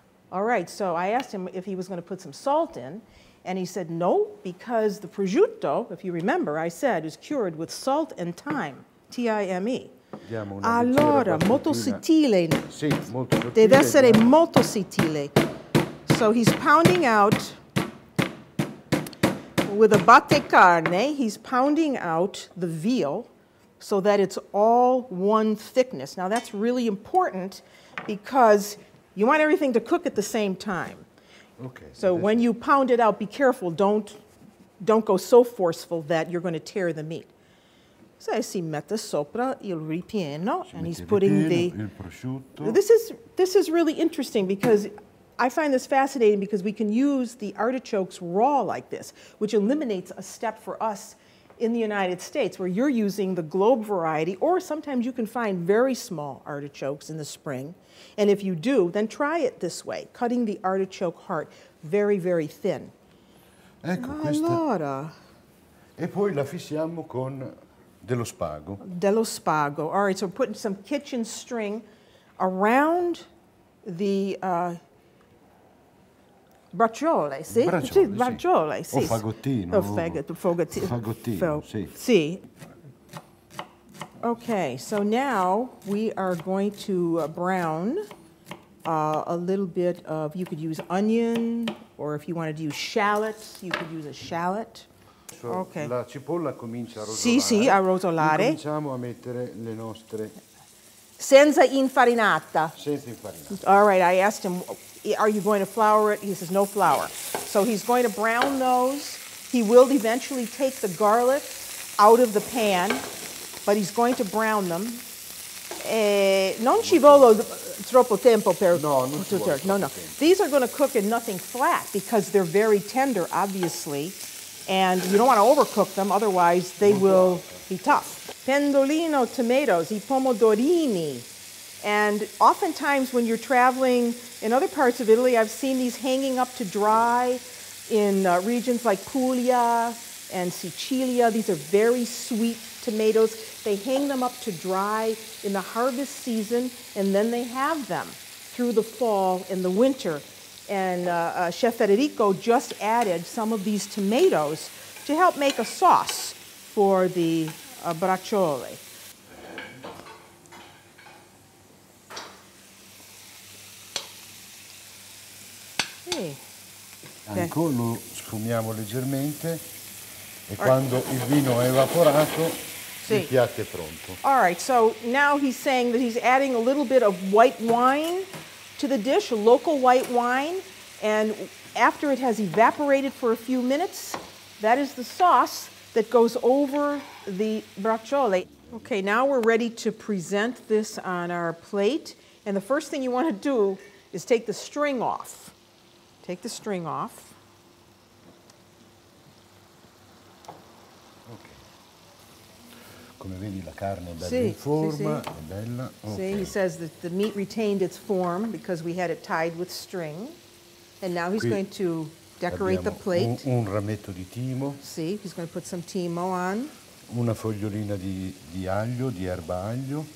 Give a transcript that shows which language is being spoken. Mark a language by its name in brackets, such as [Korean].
[English] All right, so I asked him if he was going to put some salt in, and he said no, because the prosciutto, if you remember, I said, is cured with salt and thyme, T-I-M-E. [Italian] Allora, molto sottile. Sì, molto sottile. Deve essere molto sottile. [English] So he's pounding out with a battecarne, he's pounding out the veal so that it's all one thickness. Now that's really important because you want everything to cook at the same time. Okay. So when you pound it out, be careful. Don't go so forceful that you're going to tear the meat. [Italian] So si mette sopra il ripieno, [English] and he's putting [Italian] il prosciutto. [English] This is really interesting because I find this fascinating because we can use the artichokes raw like this, which eliminates a step for us in the United States, where you're using the globe variety, or sometimes you can find very small artichokes in the spring. And if you do, then try it this way, cutting the artichoke heart very, very thin. [Italian] Ecco, Allora. E poi la fissiamo con dello spago. Dello spago. [English] All right, so we're putting some kitchen string around the bracciole, sì? [Italian] Bracciole, sì. O fagottino. Fagottino, sì. Sì. [English] Okay, so now we are going to brown a little bit of, you could use onion, or if you wanted to use shallots, you could use a shallot. Okay. [Italian] La cipolla comincia a rosolare. Sì, sì, a rosolare. Cominciamo a mettere le nostre... Senza infarinata. Senza infarinata. [English] All right, I asked him, are you going to flour it? He says, no flour. So he's going to brown those. He will eventually take the garlic out of the pan, but he's going to brown them. [Italian] Non ci vuole troppo tempo per... No, non ci vuole no, no. [English] These are going to cook in nothing flat because they're very tender, obviously. And you don't want to overcook them, otherwise they will be tough. Pendolino tomatoes, [Italian] I pomodorini. [English] And oftentimes when you're traveling in other parts of Italy, I've seen these hanging up to dry in regions like Puglia and Sicilia. These are very sweet tomatoes. They hang them up to dry in the harvest season, and then they have them through the fall and the winter. And Chef Federico just added some of these tomatoes to help make a sauce for the bracciole. Okay. [Italian] Ecco, lo sfumiamo leggermente e quando il vino è evaporato il piatto è pronto. [English] All right, so now he's saying that he's adding a little bit of white wine to the dish, a local white wine, and after it has evaporated for a few minutes, that is the sauce that goes over the bracciole. Okay, now we're ready to present this on our plate, and the first thing you want to do is take the string off. Take the string off. Okay. [Italian] Come vedi la carne è bella in forma, è bella. [English] Okay. See, he says that the meat retained its form because we had it tied with string. And now he's going to decorate the plate. [Italian] Un rametto di timo. [English] See, he's going to put some timo on. [Italian] Una fogliolina di aglio, di erba aglio.